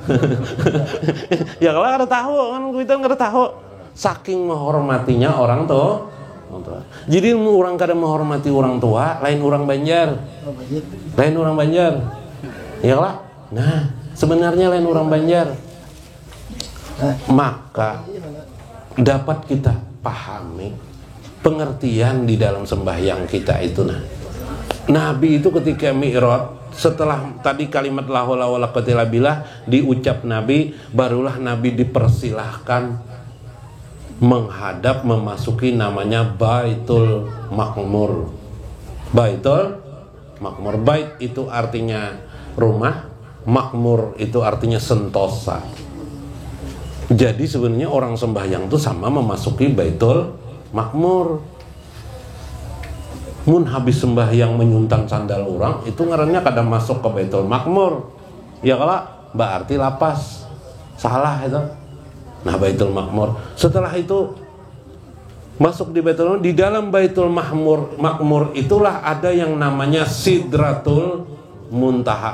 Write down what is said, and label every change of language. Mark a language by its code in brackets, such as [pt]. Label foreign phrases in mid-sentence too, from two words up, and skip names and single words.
[bjn] Ya lah kada tahu ngaran kuitan kada tahu. Saking menghormatinya orang tua. Jadi orang kada menghormati orang tua, lain orang Banjar. Lain orang Banjar. Ya lah. Nah, sebenarnya lain orang Banjar. [id] Maka dapat kita pahami pengertian di dalam sembahyang kita itu. Nah, Nabi itu ketika Mi'raj, setelah tadi kalimat [ar] la haula wala quwwata illa billah [id] diucap Nabi, barulah Nabi dipersilahkan menghadap memasuki namanya Baitul Makmur. Baitul Makmur, bait itu artinya rumah, makmur itu artinya sentosa. Jadi sebenarnya orang sembahyang itu sama memasuki Baitul Makmur. [bjn] Mun habis sembahyang menyuntan sandal orang itu ngarannya kada masuk ke Baitul Makmur. [id] Ya kalau berarti lapas. Salah itu. Nah, Baitul Makmur. Setelah itu masuk di Baitul Makmur, di dalam Baitul Makmur itulah ada yang namanya Sidratul Muntaha.